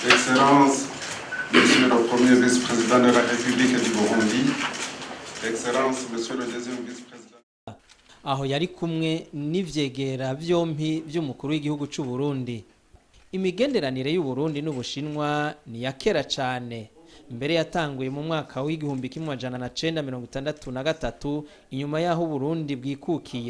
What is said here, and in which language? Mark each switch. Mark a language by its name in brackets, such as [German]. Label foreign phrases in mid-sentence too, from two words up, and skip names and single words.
[French] Excellence, Monsieur le Premier Vice-président de la République du Burundi, Excellence, Monsieur le Deuxième Vice-président. [Rundi] Aho yari kumwe n'ivyegera vyompi vy'umukuru w'igihugu c'u Burundi. Imigenderanire y'u Burundi n'Ubushinwa ni ya kera cane. Mbere yatanguye mu mwaka w'igihumbi kimwe amajana na 1963 inyuma yaho Burundi bwikukiye.